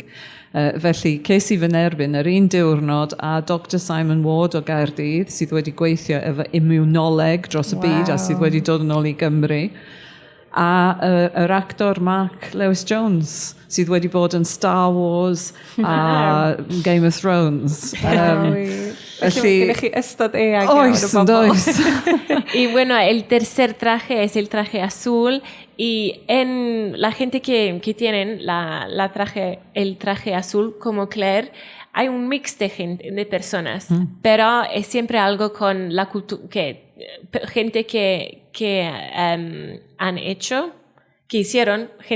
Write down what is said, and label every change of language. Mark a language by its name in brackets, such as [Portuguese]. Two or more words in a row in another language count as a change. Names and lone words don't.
[Welsh] Felly, ces i fy nerbyn yr un diwrnod a Dr Simon Ward o Gaerdydd sydd wedi gweithio efo immunoleg dros y byd a sydd wedi dod yn ôl i Gymru. A yr actor Mark Lewis Jones sydd wedi bod yn Star Wars a Game of Thrones. Felly, chi ystod eang oes, yn does. [Spanish] Y bueno, el tercer traje es el traje azul, y la gente que tienen el traje azul como Claire, hay un mix de personas, pero es siempre algo con la cultura, gente que han hecho, que hicieron,